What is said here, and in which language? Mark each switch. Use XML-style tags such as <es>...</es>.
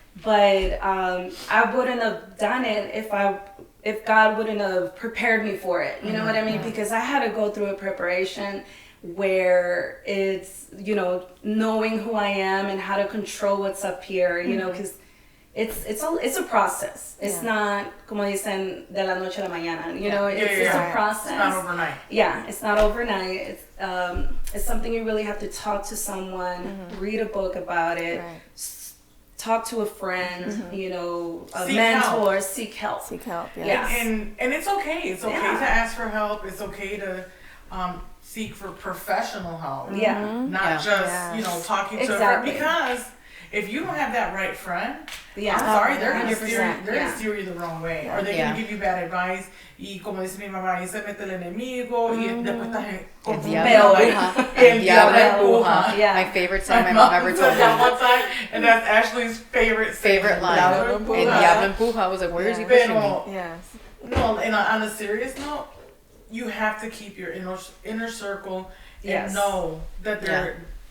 <en>But I wouldn't have done it if God wouldn't have prepared me for it. You know what I mean? Because I had to go through a preparation where it's, knowing who I am and how to control what's up here, you know, because it's a process. It's not,</en> <es>como dicen, de la noche a la mañana.</es> <en>You know, it's a process. It's not overnight. Yeah, it's not overnight. It's something you really have to talk to someone, read a book about it, talk to a friend, a mentor, seek help. And it's okay. It's okay to ask for help. It's okay to seek for professional help. Not just, talking to a friend. Because if you don't have that right friend, I'm sorry, they're going to steer you the wrong way. Or they're going to give you bad advice.</en> <es>Y como dice mi mamá, y se mete el enemigo, y después estás El diablo empuja.</es> <en>My favorite saying my mom ever told me. And that's Ashley's favorite line.</en> <es>El diablo empuja.</es> <en>I was like, where is he pushing me? Yes. No, and on a serious note, you have to keep your inner circle and know that they're</en>